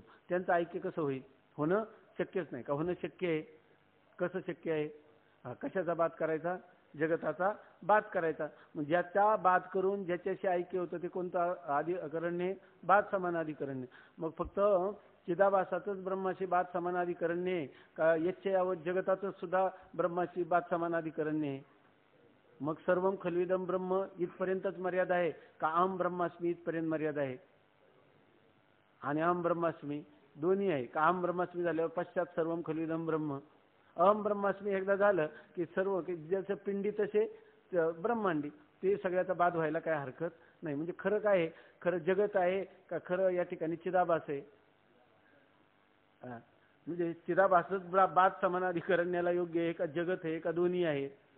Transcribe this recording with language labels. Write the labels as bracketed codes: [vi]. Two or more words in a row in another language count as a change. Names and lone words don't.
[mr] त्यांचं ऐक्य कसं होईल? होणं शक्यच नाही. का होणं शक्य आहे? कसं शक्य आहे? कशाचा बाध करायचा? जगताचा बाध करायचा. मग ज्याचा बाध करून ज्याच्याशी ऐक्य होतं ते कोणतं अधिकरण्य? बाध समानाधिकरण्य. मग फक्त चिदाभासातच ब्रह्माशी बात समानाधिकरण्य आहे का [sa] यच्च यावत [mr] जगतातच सुद्धा ब्रह्माशी बात समानाधिकरण्य आहे? मग [sa] सर्वम खल्विदम ब्रह्म [mr] इथपर्यंतच मर्यादा आहे का [sa] अहम ब्रह्मास्मी [mr] इथपर्यंत मर्यादा आहे? आणि [sa] अहम ब्रह्मास्मी [mr] दोन्ही आहे का? [sa] अहम ब्रह्मास्मी [mr] झाल्यावर पश्चात [sa] सर्वम खल्विदम ब्रह्म, अहम ब्रह्मास्मी [mr] एकदा झालं की सर्व जसं पिंडी तसे ब्रह्मांडी, ते सगळ्याचा बाद व्हायला काय हरकत नाही. म्हणजे खरं काय आहे? खरं जगत आहे का खरं या ठिकाणी चिदाभास आहे? म्हणजे चिदाभासच बाद समानाधिकरण्याला योग्य आहे का जगत आहे का दोन्ही आहे?